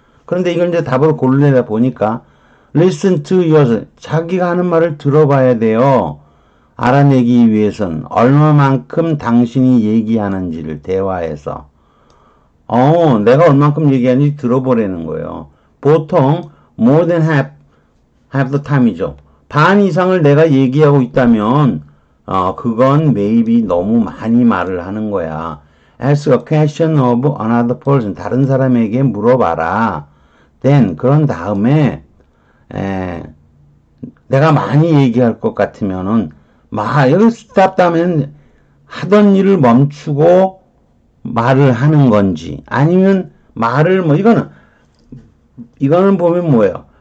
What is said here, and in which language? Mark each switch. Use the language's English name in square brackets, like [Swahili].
[Korean] 그런데 이걸 이제 답으로 고르려다 보니까 [English] listen to yourself. [Korean] 자기가 하는 말을 들어봐야 돼요. 알아내기 위해선 얼마만큼 당신이 얘기하는지를 대화에서 내가 얼마만큼 얘기하는지 들어보라는 거예요. 보통 [English] more than half the time [Korean] 이죠. 반 이상을 내가 얘기하고 있다면 그건 maybe 너무 많이 말을 하는 거야. [English] Ask a question of another person. [Korean] 다른 사람에게 물어봐라. Then 그런 다음에 내가 많이 얘기할 것 같으면은 여기 stop 하면 하던 일을 멈추고 말을 하는 건지 아니면 말을 이거는 보면 뭐예요?